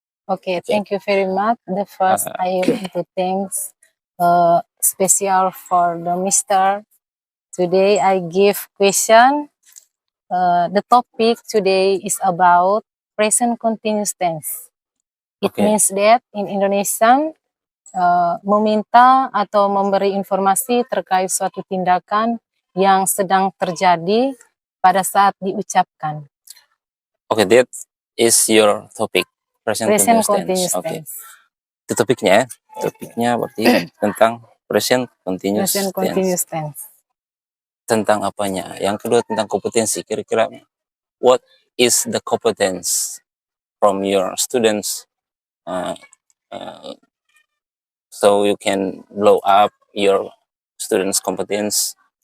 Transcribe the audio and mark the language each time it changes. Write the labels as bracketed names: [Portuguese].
[English] Okay, Okay. thank you very much. The first, Uh, I want to thanks special for the Mister. Today, I give question. The topic today is about present continuous tense. It Okay. means that in Indonesian, [Indonesian] meminta atau memberi informasi terkait suatu tindakan yang sedang terjadi pada saat diucapkan. [English] Okay, that is your topic. Present continuous tense. [Indonesian] Okay. Itu topiknya. Topiknya berarti tentang present continuous tense. Tentang apanya? Yang kedua tentang kompetensi. [English] Kira-kira what is the competence from your students so you can blow up your students' competence?